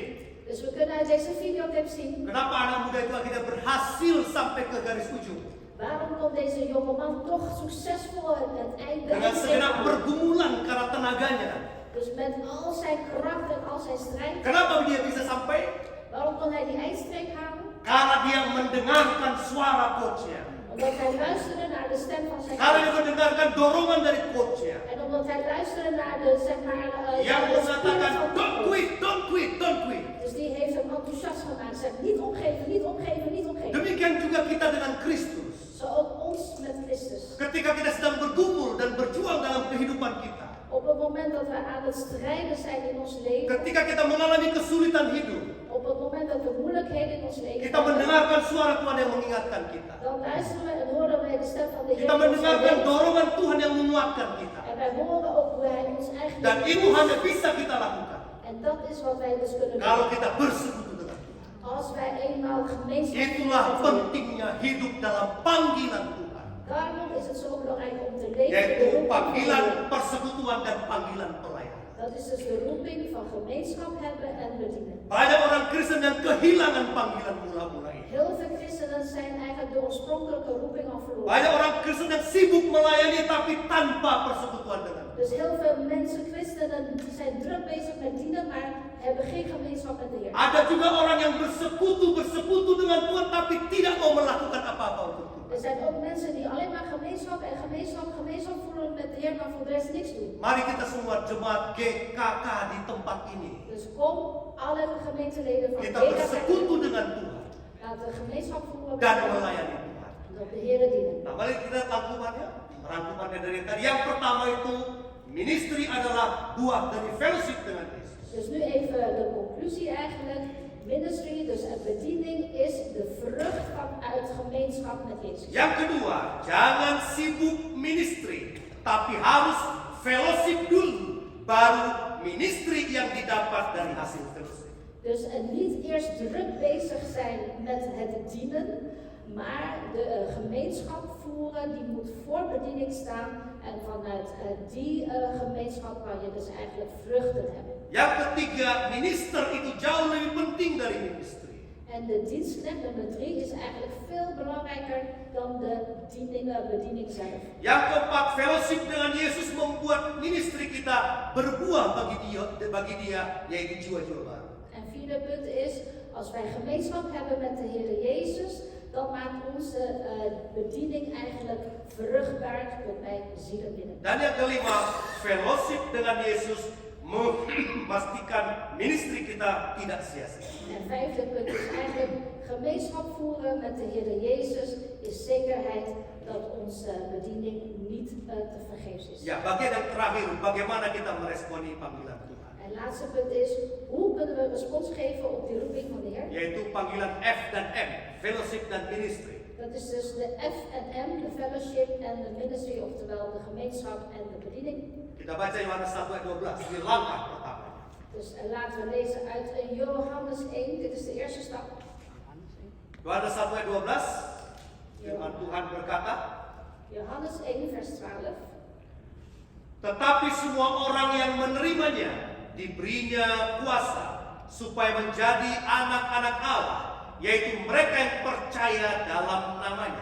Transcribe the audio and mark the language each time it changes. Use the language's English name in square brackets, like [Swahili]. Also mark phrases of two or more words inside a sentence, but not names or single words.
[Dutch] Dus we kunnen uit deze videoclip zien [Indonesian] Kenapa anak muda itu akhirnya berhasil sampai ke garis ujung. [Dutch] waarom kon deze jongeman toch succesvol het einde [Indonesian] Dengan segenap [Dutch] bereiken. [Indonesian] pergumulan karena tenaganya. [Dutch] Dus met al zijn kracht en al zijn strijd, [Indonesian] Kenapa dia bisa sampai? [Dutch] waarom kon hij die eindstreep halen? [Indonesian] Karena dia mendengarkan suara coachnya. [Dutch] Omdat hij luisterde naar de stem van zijn [Indonesian] Karena dia [Dutch] coach. [Indonesian] mendengarkan dorongan dari coachnya. [Dutch] En omdat hij luisterde naar de, zeg maar, [Indonesian] Yang [Dutch] de spieren [Indonesian] mengatakan, [Dutch] van de [English] don't [Dutch] coach. [English] quit, don't quit, don't quit. [Dutch] Dus die heeft hem enthousiast gemaakt. Zegt niet opgeven, niet opgeven, niet opgeven. [Indonesian] Demikian juga kita dengan Kristus. [Dutch] Zo ook ons met Christus. [Indonesian] Ketika kita sedang bergumul dan berjuang dalam kehidupan kita. [Dutch] Op het moment dat we aan het strijden zijn in ons leven, [Indonesian] Ketika kita mengalami kesulitan hidup. [Dutch] op het moment dat we moeilijkheden in ons leven [Indonesian] Kita mendengarkan suara Tuhan yang mengingatkan kita. [Dutch] dan luisteren we en horen wij de stem van de Heer. [Indonesian] Kita [Dutch] in ons [Indonesian] mendengarkan [Dutch] leven. [Indonesian] dorongan Tuhan yang menguatkan kita. [Dutch] En wij horen ook hoe hij ons eigen [Indonesian] Dan itu [Dutch] leven [Indonesian] hanya [Dutch] doet. [Indonesian] bisa kita lakukan. [Dutch] En dat is wat wij dus kunnen [Indonesian] Kalau [Dutch] doen. [Indonesian] kita bersekutu dengan Tuhan. [Dutch] Als wij eenmaal gemeenschap [Indonesian] Itulah [Dutch] hebben met de Heer. [Indonesian] pentingnya hidup dalam panggilan Tuhan. [Dutch] Daarom is het zo belangrijk om te leven in de [Indonesian] Yaitu [Dutch] roep van de [Indonesian] panggilan [Dutch] Heer. [Indonesian] persekutuan dan panggilan pelayanan. [Dutch] Dat is dus de roeping van gemeenschap hebben en bedienen. [Indonesian] Banyak orang Kristen yang kehilangan panggilan mula-mula ini. [Dutch] Heel veel christenen zijn eigenlijk de oorspronkelijke roeping al verloren. [Indonesian] Banyak orang Kristen yang sibuk melayani tapi tanpa persekutuan dengan Tuhan. [Dutch] Dus heel veel mensen, christenen, die zijn druk bezig met dienen, maar hebben geen gemeenschap met de Heer. [Indonesian] Ada juga orang yang bersekutu dengan Tuhan tapi tidak mau melakukan apa-apa untuk Tuhan. [Dutch] Er zijn ook mensen die alleen maar gemeenschap voelen met de Heer, maar voor de rest niks doen. [Indonesian] Mari kita semua jemaat GKK di tempat ini. [Dutch] Dus kom, alle gemeenteleden van [Indonesian] Kita [Dutch] GKK, [Indonesian] bersekutu dengan Tuhan [Dutch] laten we gemeenschap voeren met [Indonesian] dan [Dutch] de Heer [Indonesian] melayani Tuhan. [Dutch] en op de Heer dienen. [Indonesian] Nah, mari kita rangkumannya dari tadi. Yang pertama itu, ministry adalah buah dari fellowship dengan Yesus. [Dutch] Dus nu even de conclusie eigenlijk. Ministry, dus een bediening, is de vrucht vanuit gemeenschap met Jezus. [Indonesian] Yang kedua, jangan sibuk ministry, tapi harus fellowship dulu, baru ministry yang didapat dari hasil fellowship. [Dutch] Dus niet eerst druk bezig zijn met het dienen, maar de gemeenschap voeren, die moet voor bediening staan. En vanuit die gemeenschap kan je dus eigenlijk vruchten hebben. [Indonesian] Yang ketiga, minister itu jauh lebih penting dari ministry. [Dutch] En de dienstknecht nummer 3 is eigenlijk veel belangrijker dan de bediening zelf. [Indonesian] Yang keempat, fellowship dengan Yesus membuat ministry kita berbuah bagi dia yaitu jiwa-jiwa baru. [Dutch] En vierde punt is, als wij gemeenschap hebben met de Heer Jezus, dan maakt onze bediening eigenlijk vruchtbaar tot bij zielen binnen. [Indonesian] Dan yang kelima, fellowship dengan Yesus memastikan ministry kita tidak sia-sia. [Dutch] En vijfde punt is eigenlijk gemeenschap voeren met de Heer Jezus is zekerheid dat onze bediening niet te vergeefs is. [Indonesian] Ya, bagian yang terakhir, bagaimana kita meresponi panggilan Tuhan? [Dutch] En laatste punt is, hoe kunnen we respons geven op die roeping van de Heer? [Indonesian] Yaitu panggilan F dan M, fellowship dan ministry. [Dutch] Dat is dus de F en M, de fellowship en de ministry, oftewel de gemeenschap en de bediening. [Indonesian] Kita baca Yohanes 1 ayat 12, ini langkah pertama. [Dutch] Dus laten we lezen uit Johannes 1, dit is de eerste stap. [Indonesian] Yohanes 1 ayat 12, firman Tuhan berkata, [Dutch] Johannes 1 vers 12. [Indonesian] tetapi semua orang yang menerimanya diberinya kuasa supaya menjadi anak-anak Allah, yaitu mereka yang percaya dalam namanya.